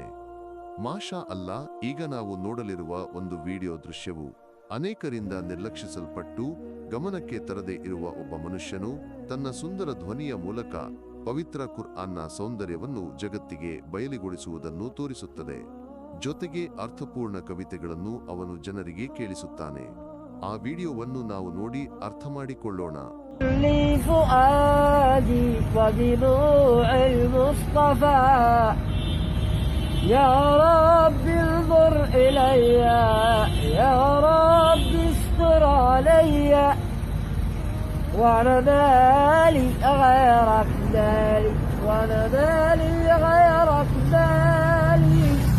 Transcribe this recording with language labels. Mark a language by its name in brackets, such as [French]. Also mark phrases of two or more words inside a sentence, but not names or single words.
[Arabic] ما شاء الله, [Kannada] ಈಗ ನಾವು ನೋಡಲಿರುವ ಒಂದು ವಿಡಿಯೋ ದೃಶ್ಯವು ಅನೇಕರಿಂದ ನಿರ್ಲಕ್ಷಿಸಲ್ಪಟ್ಟು ಗಮನಕ್ಕೆ ತರದೇ ಇರುವ ಒಬ್ಬ ಮನುಷ್ಯನು ತನ್ನ ಸುಂದರ ಧ್ವನಿಯ ಮೂಲಕ ಪವಿತ್ರ ಕುರ್ಆನ್ನ ಸೌಂದರ್ಯವನ್ನು ಜಗತ್ತಿಗೆ ಬಯಲಿಗೊಳಿಸುವುದನ್ನು ತೋರಿಸುತ್ತದೆ. ಜೊತೆಗೆ ಅರ್ಥಪೂರ್ಣ ಕವಿತೆಗಳನ್ನು ಅವನು ಜನರಿಗೆ ಕೇಳಿಸುತ್ತಾನೆ. ಆ ವಿಡಿಯೋವನ್ನು ನಾವು ನೋಡಿ ಅರ್ಥ ಮಾಡಿಕೊಳ್ಳೋಣ. [Arabic] لفؤادي وبضوع المصطفى يا رب انظر إلي يا رب استر علي وانا مالي غيرك مالي وانا مالي غيرك مالي